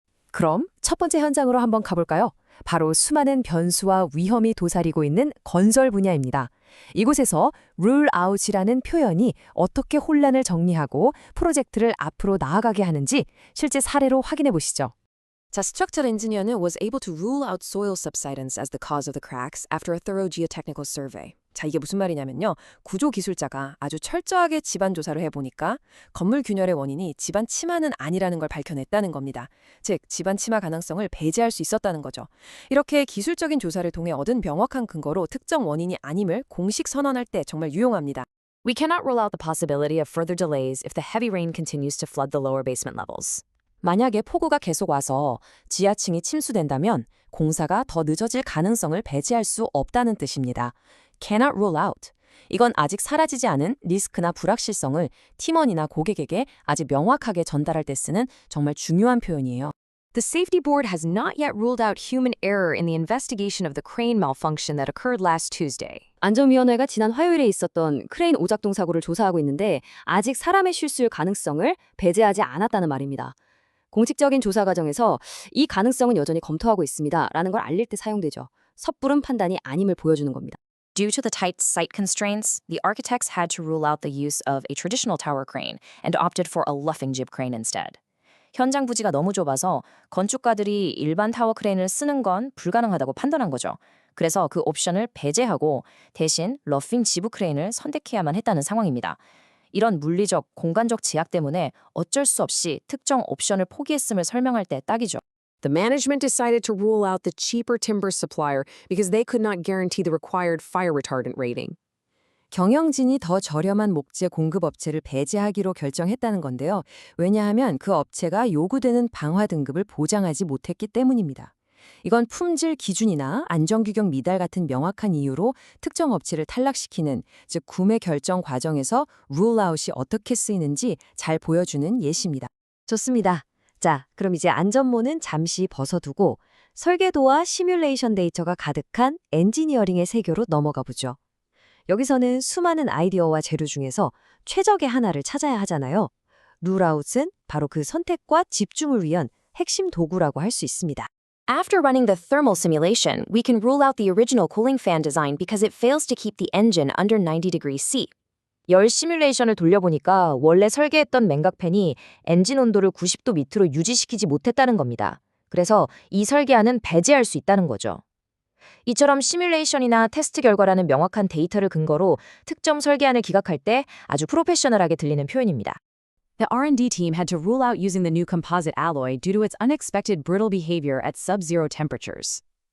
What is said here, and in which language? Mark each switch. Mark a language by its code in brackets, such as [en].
[ko] 그럼 첫 번째 현장으로 한번 가볼까요? 바로 수많은 변수와 위험이 도사리고 있는 건설 분야입니다. 이곳에서 rule out이라는 표현이 어떻게 혼란을 정리하고 프로젝트를 앞으로 나아가게 하는지 실제 사례로 확인해 보시죠. [en] 자, structural engineer는 was able to rule out soil subsidence as the cause of the cracks after a thorough geotechnical survey. [ko] 자, 이게 무슨 말이냐면요. 구조 기술자가 아주 철저하게 집안 조사를 해보니까 건물 균열의 원인이 집안 침하는 아니라는 걸 밝혀냈다는 겁니다. 즉, 집안 침하 가능성을 배제할 수 있었다는 거죠. 이렇게 기술적인 조사를 통해 얻은 명확한 근거로 특정 원인이 아님을 공식 선언할 때 정말 유용합니다. [en] We cannot rule out the possibility of further delays if the heavy rain continues to flood the lower basement levels. [ko] 만약에 폭우가 계속 와서 지하층이 침수된다면 공사가 더 늦어질 가능성을 배제할 수 없다는 뜻입니다. [en] cannot rule out. [ko] 이건 아직 사라지지 않은 리스크나 불확실성을 팀원이나 고객에게 아주 명확하게 전달할 때 쓰는 정말 중요한 표현이에요. [en] The safety board has not yet ruled out human error in the investigation of the crane malfunction that occurred last Tuesday. [ko] 안전위원회가 지난 화요일에 있었던 크레인 오작동 사고를 조사하고 있는데 아직 사람의 실수일 가능성을 배제하지 않았다는 말입니다. 공식적인 조사 과정에서 이 가능성은 여전히 검토하고 있습니다. 라는 걸 알릴 때 사용되죠. 섣부른 판단이 아님을 보여주는 겁니다. [en] Due to the tight site constraints, the architects had to rule out the use of a traditional tower crane and opted for a luffing jib crane instead. [ko] 현장 부지가 너무 좁아서 건축가들이 일반 타워 크레인을 쓰는 건 불가능하다고 판단한 거죠. 그래서 그 옵션을 배제하고 대신 러핑 지브 크레인을 선택해야만 했다는 상황입니다. 이런 물리적, 공간적 제약 때문에 어쩔 수 없이 특정 옵션을 포기했음을 설명할 때 딱이죠. [en] The management decided to rule out the cheaper timber supplier because they could not guarantee the required fire retardant rating. [ko] 경영진이 더 저렴한 목재 공급 업체를 배제하기로 결정했다는 건데요. 왜냐하면 그 업체가 요구되는 방화 등급을 보장하지 못했기 때문입니다. 이건 품질 기준이나 안전규격 미달 같은 명확한 이유로 특정 업체를 탈락시키는, 즉 구매 결정 과정에서 룰아웃이 어떻게 쓰이는지 잘 보여주는 예시입니다. 좋습니다. 자, 그럼 이제 안전모는 잠시 벗어두고 설계도와 시뮬레이션 데이터가 가득한 엔지니어링의 세계로 넘어가 보죠. 여기서는 수많은 아이디어와 재료 중에서 최적의 하나를 찾아야 하잖아요. 룰아웃은 바로 그 선택과 집중을 위한 핵심 도구라고 할 수 있습니다. [en] After running the thermal simulation, we can rule out the original cooling fan design because it fails to keep the engine under 90 degrees C. [ko] 열 시뮬레이션을 돌려보니까 원래 설계했던 냉각팬이 엔진 온도를 90도 밑으로 유지시키지 못했다는 겁니다. 그래서 이 설계안은 배제할 수 있다는 거죠. 이처럼 시뮬레이션이나 테스트 결과라는 명확한 데이터를 근거로 특정 설계안을 기각할 때 아주 프로페셔널하게 들리는 표현입니다. [en] The R&D team had to rule out using the new composite alloy due to its unexpected brittle behavior at sub-zero temperatures.